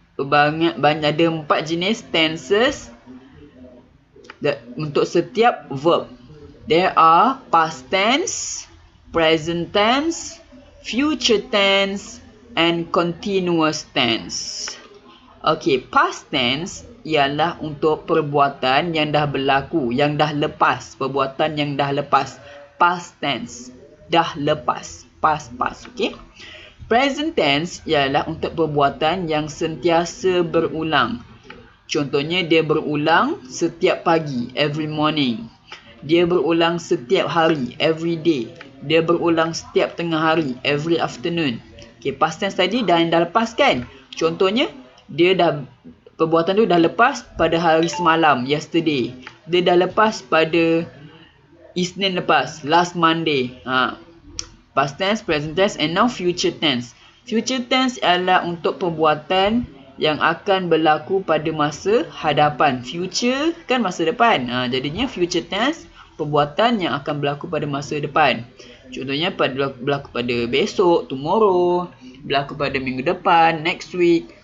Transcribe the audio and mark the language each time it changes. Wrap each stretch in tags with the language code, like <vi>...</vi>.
<ms>Banyak ada 4 jenis tenses untuk setiap verb.</ms> <en>There are past tense, present tense, future tense, and continuous tense.</en> <ms>Okay, past tense ialah untuk perbuatan yang dah berlaku, yang dah lepas. Perbuatan yang dah lepas. Past tense, dah lepas. Past, okay. Present tense ialah untuk perbuatan yang sentiasa berulang. Contohnya, dia berulang setiap pagi,</ms> <en>every morning.</en> <ms>Dia berulang setiap hari,</ms> <en>every day.</en> <ms>Dia berulang setiap tengah hari,</ms> <en>every afternoon.</en> <ms>Okay, past tense tadi dah lepas kan? Contohnya, perbuatan tu dah lepas pada hari semalam, yesterday. Dia dah lepas pada Isnin lepas,</ms> <en>last Monday. Past tense, present tense, and now future tense.</en> <ms>Future tense adalah untuk perbuatan yang akan berlaku pada masa hadapan. Future kan masa depan. Jadinya future tense, perbuatan yang akan berlaku pada masa depan. Contohnya berlaku pada besok, tomorrow. Berlaku pada minggu depan,</ms> <en>next week.</en>